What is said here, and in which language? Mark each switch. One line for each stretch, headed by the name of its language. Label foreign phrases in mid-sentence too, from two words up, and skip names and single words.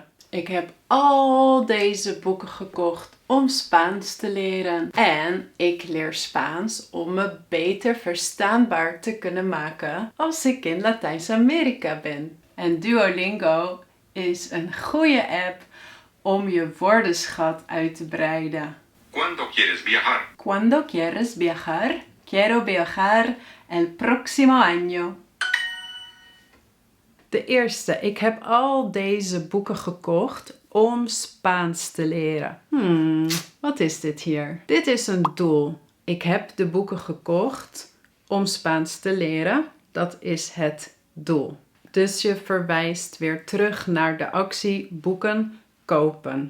Dutch: Ik heb al deze boeken gekocht om Spaans te leren. En ik leer Spaans om me beter verstaanbaar te kunnen maken als ik in Latijns-Amerika ben. En Duolingo is een goede app om je woordenschat uit te breiden.
Spanish: ¿Cuándo quieres viajar? Cuando quieres viajar? Quiero viajar el próximo año.
Dutch: De eerste. Ik heb al deze boeken gekocht om Spaans te leren. Wat is dit hier? Dit is een doel. Ik heb de boeken gekocht om Spaans te leren. Dat is het doel. Dus je verwijst weer terug naar de actie boeken kopen.